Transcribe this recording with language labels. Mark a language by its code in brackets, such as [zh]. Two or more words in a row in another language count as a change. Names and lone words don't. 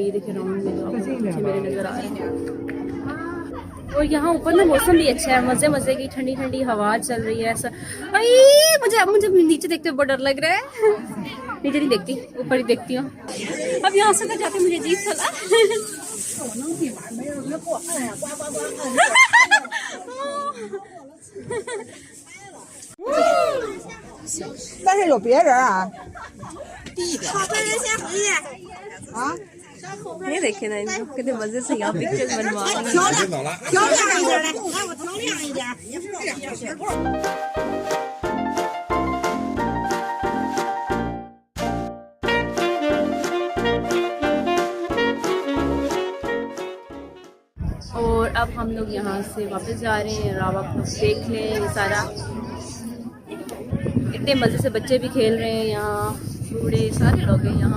[hi] ये देखिए राउंड में जो पीछे मेरे नज़र आ रहे हैं। और यहाँ ऊपर ना मौसम भी अच्छा है, मज़े मज़े की ठंडी ठंडी हवा चल रही है। ऐसा मुझे नीचे देखते हुए बहुत डर लग रहा है। नीचे नहीं देखती, ऊपर ही देखती हूँ। अब यहाँ से तो जाते मुझे अजीब चला। [zh] 但是有别人啊。低一点。好，快点先回去。啊。 [hi] ये देखे ना, इनको कितने मजे से यहाँ पिक्चर्स बनवा रहे हैं। [zh] 调亮一点来，来我调亮一点。 [hi] और अब हम लोग यहाँ से वापस जा रहे हैं। अब आप लोग देख लें ये सारा, इतने मज़े से बच्चे भी खेल रहे हैं यहाँ, बूढ़े सारे लोग हैं यहाँ।